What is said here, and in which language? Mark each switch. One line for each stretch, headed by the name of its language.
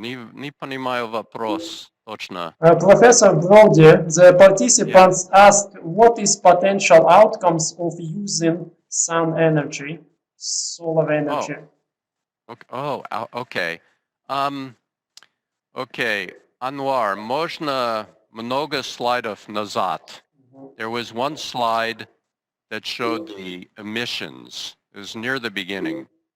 Russian: Не понимаю вопрос точно.
English: Professor Brody, the participants asked what is potential outcomes of using sun energy, solar energy. Okay.
Russian: Okay, Anwar, можно много слайдов назад.
English: There was one slide that showed the emissions. It was near the beginning.